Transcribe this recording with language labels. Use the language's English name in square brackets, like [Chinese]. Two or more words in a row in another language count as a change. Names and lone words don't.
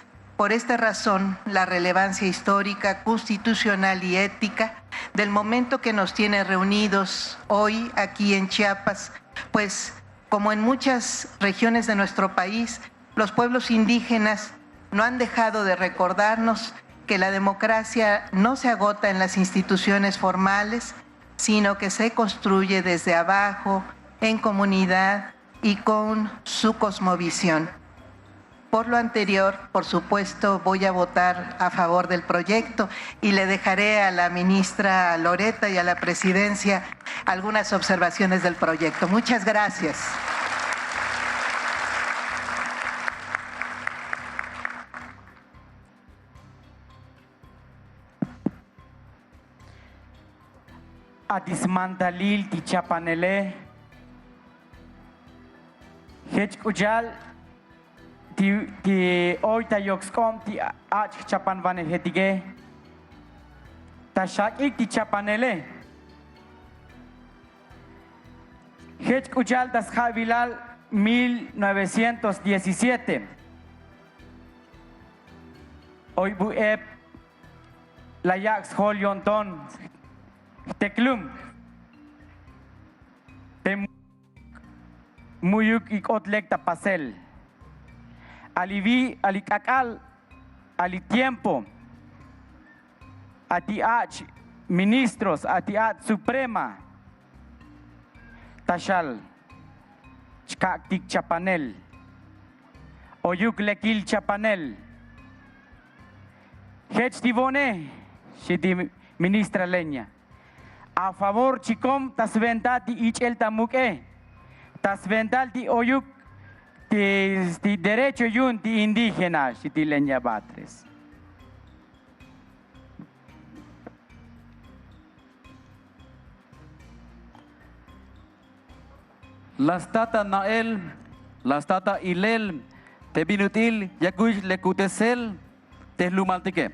[Spanish] Por esta razón, la relevancia histórica, constitucional y ética del momento que nos tiene reunidos hoy aquí en Chiapas, pues como en muchas regiones de nuestro país, los pueblos indígenas no han dejado de recordarnos que la democracia no se agota en las instituciones formales, sino que se construye desde abajo, en comunidad y con su cosmovisión. Por lo anterior, por supuesto, voy a votar a favor del proyecto y le dejaré a la ministra Loretta y a la presidencia algunas observaciones del proyecto. Muchas gracias. [Tzotzil] Atismantalil ti chapanele, hechkujal ti oita yoxcom ti ach chapanvane hetige, tashakik ti chapanele, hechkujal das Javilal 1917, hoy buep la yax holionton Teklum, muyuk ikotlek tapasel, alivi, alikakal, alitiempo, atiach, ministros, atiach suprema, tashal, chkaktik chapanel, oyuk lekil chapanel, hechtivone, shiti ministra leña. [Spanish] A favor [Tzotzil] chicom tasvental ti ichel tamuke, tasvental ti oyuk ti derecho yun ti indígena ti leña batres. Las tata Nael, las tata Ilel, te binutil yakush lekutesel, te lumaltique.